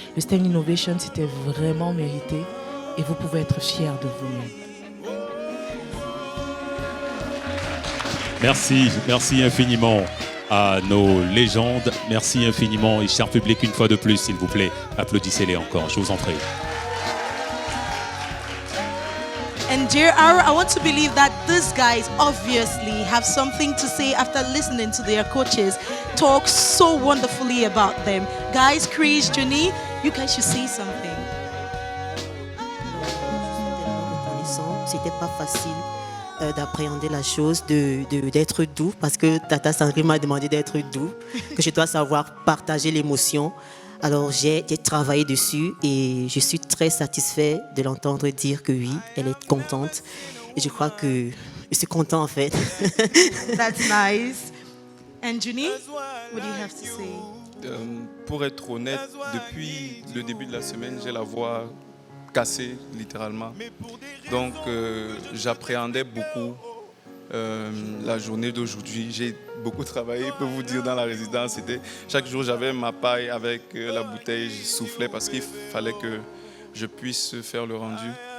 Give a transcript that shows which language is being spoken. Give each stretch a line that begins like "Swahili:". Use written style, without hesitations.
French: Le Standing Ovation, c'était vraiment mérité et vous pouvez être fiers de vous-même. Merci infiniment à nos légendes. Merci infiniment et cher public, une fois de plus, s'il vous plaît, applaudissez-les encore, je vous en prie.
English: And dear Ara, I want to believe that these guys obviously have something to say after listening to their coaches talk so wonderfully about them. Guys, Chris, Johnny, you guys should say something.
French: C'était pas facile d'appréhender la chose, d'être doux, parce que Tata Sandrine m'a demandé d'être doux, que je dois savoir partager l'émotion. Alors j'ai travaillé dessus et je suis très satisfait de l'entendre dire que oui, elle est contente. Et je crois que je suis content en fait.
English: That's nice. And Juni, what do you have to say?
French: Pour être honnête, depuis le début de la semaine, j'ai la voix cassée littéralement. Donc j'appréhendais beaucoup la journée d'aujourd'hui. J'ai beaucoup travaillé, je peux vous dire, dans la résidence. Chaque jour, j'avais ma paille avec la bouteille, je soufflais parce qu'il fallait que je puisse faire le rendu.